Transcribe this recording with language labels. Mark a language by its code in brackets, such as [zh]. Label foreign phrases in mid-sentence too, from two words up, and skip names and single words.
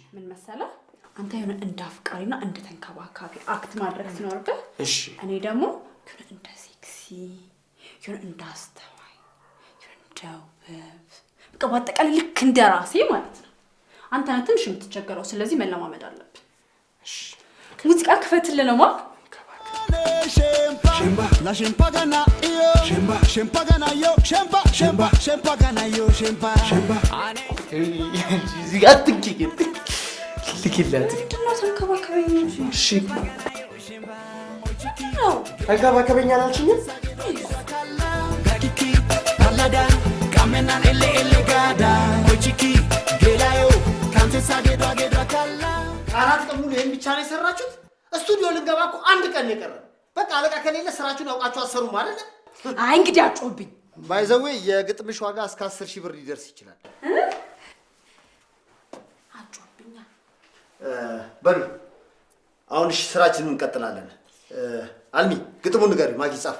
[am] ምን መሰለህ አንተ የሆነ እንደ አፍቃሪና እንደ ተንከባካቢ አክት ማድረግ ሲኖርብህ፣ እሺ እኔ ደግሞ የሆነ እንደ ሴክሲ የሆነ እንደ አስተዋይ የሆነ እንደ ውብ በቃ በአጠቃላይ ልክ እንደ ራሴ ማለት ነው። አንተ ነህ ትንሽ የምትቸገረው፣ ስለዚህ መለማመድ አለብን። ሙዚቃ ክፈትልንማ። Shemba, la shempagana yo. Shempagana yo. Shempagana yo. እዚህ ጋር ትንኪ ልክላት ምንድነው ተንከባከበኝ እንጂ? እሺ ተንከባከበኝ አላልሽኝም? Gadiki, palada, kamena ele gada. Kochiki, gelayo, kante sagedwa kala. 4 ቀን ሙሉ ይሄን ብቻ ነው የሰራችሁት? ስቱዲዮ ልንገባ እኮ 1 ቀን ነው የቀረን። በቃ አለቃ ከሌለ ስራችሁን አውቃችሁ አሰሩም አይደል? አይ እንግዲህ አጮብኝ። [en] by the way [am] የግጥምሽ ዋጋ እስከ 10 ሺህ ብር ሊደርስ ይችላል። አጮብኛ በሉ አሁን እሺ ስራችንን እንቀጥላለን። አልሚ ግጥሙን ንገሪ። ማጊ ጻፍ።